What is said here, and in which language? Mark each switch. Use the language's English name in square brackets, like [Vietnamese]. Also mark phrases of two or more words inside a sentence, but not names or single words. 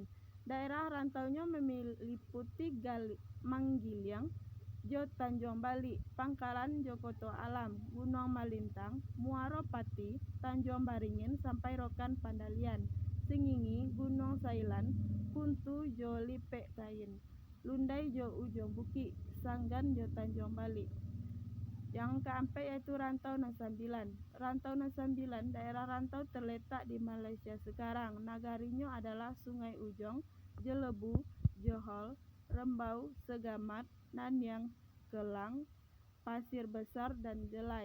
[Indonesian] Daerah rantaunya meliputi Manggiliang, Jo Tanjung Bali, Pangkalan Jo Koto Alam, Gunung Malintang, Muaro Pati, Tanjung Baringin sampai Rokan Pandalian, Singingi, Gunung Sailan, Kuntu Jo Lipe Tain, Lundai Jo Ujung Buki, Sanggan Jo Tanjung Bali. Yang keempat yaitu rantau Nasambilan. Rantau Nasambilan, daerah rantau terletak di Malaysia sekarang. Nagarinya adalah Sungai Ujong, Jelebu, Johol, Rembau, Segamat, Nanyang, Kelang, Pasir Besar, dan Jelai.